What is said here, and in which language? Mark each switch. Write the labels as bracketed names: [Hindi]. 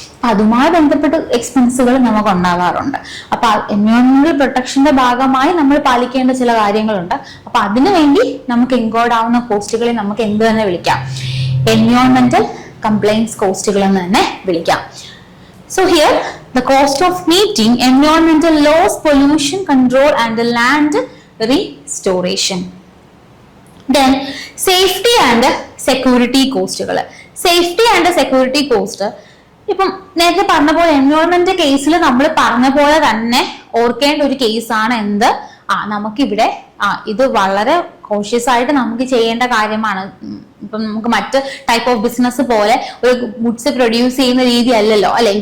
[Malayalam] അപ്പൊ അതുമായി ബന്ധപ്പെട്ട് എക്സ്പെൻസുകൾ നമുക്ക് ഉണ്ടാകാറുണ്ട്. അപ്പൊ എൻവയോൺമെന്റൽ പ്രൊട്ടക്ഷന്റെ ഭാഗമായി നമ്മൾ പാലിക്കേണ്ട ചില കാര്യങ്ങളുണ്ട്. അപ്പൊ അതിനു വേണ്ടി നമുക്ക് ഇൻക്ലൂഡ് ആവുന്ന കോസ്റ്റുകളെ നമുക്ക് എന്ത് തന്നെ വിളിക്കാം? എൻവയോൺമെന്റൽ കംപ്ലൈൻസ് കോസ്റ്റുകൾ എന്ന് തന്നെ വിളിക്കാം. [English] So here the cost of meeting environmental laws, pollution control and the land restoration. Then safety and security കോസ്റ്റുകൾ. [Malayalam] Safety and security cost ഇപ്പം നേരത്തെ പറഞ്ഞ പോലെ എൻവയോൺമെന്റ് കേസിൽ നമ്മൾ പറഞ്ഞ പോലെ തന്നെ ഓർക്കേണ്ട ഒരു കേസാണ് എന്ത്? നമുക്കിവിടെ ഇത് വളരെ കോഷ്യസ് ആയിട്ട് നമുക്ക് ചെയ്യേണ്ട കാര്യമാണ്. ഇപ്പം നമുക്ക് മറ്റ് [English] type of business [Malayalam] പോലെ ഒരു ഗുഡ്സ് പ്രൊഡ്യൂസ് ചെയ്യുന്ന രീതി അല്ലല്ലോ അല്ലെ.